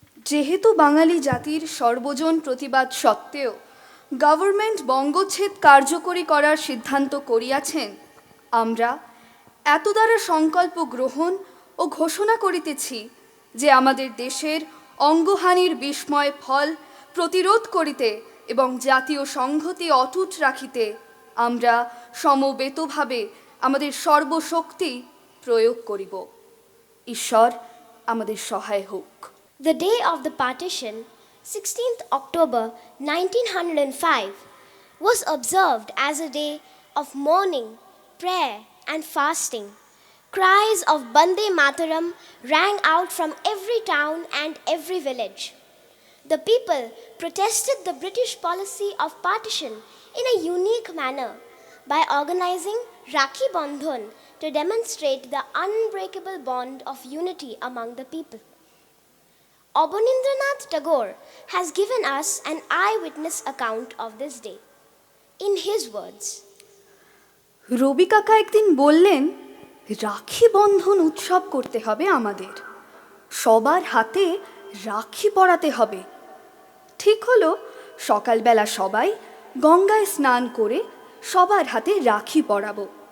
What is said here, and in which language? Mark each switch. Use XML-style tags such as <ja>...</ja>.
<bn>যেহেতু বাঙালি জাতির সর্বজন প্রতিবাদ সত্ত্বেও গভর্নমেন্ট বঙ্গচ্ছেদ কার্যকরী করার সিদ্ধান্ত করিয়াছেন, আমরা এত দ্বারা সংকল্প গ্রহণ ও ঘোষণা করিতেছি যে আমাদের দেশের অঙ্গহানির বিস্ময় ফল প্রতিরোধ করিতে এবং জাতীয় সংহতি অটুট রাখিতে আমরা সমবেতভাবে আমাদের সর্বশক্তি প্রয়োগ করিব। ঈশ্বর আমাদের সহায় হোক।</bn> <en>The day of the partition, 16th October 1905, was observed as a day of mourning, prayer, and fasting. Cries of Bande Mataram rang out from every town and every village. The people protested the British policy of partition in a unique manner by organizing Rakhibandhan to demonstrate the unbreakable bond of unity among the people. Rabindranath Tagore has given us an eyewitness account of this day. In his words,</en> <bn>রবি কাকা একদিন বললেন, রাখি বন্ধন উৎসব করতে হবে আমাদের, সবার হাতে রাখি পরাতে হবে। ঠিক হলো, সকালবেলা সবাই গঙ্গায় স্নান করে সবার হাতে রাখি পরাবো।</bn>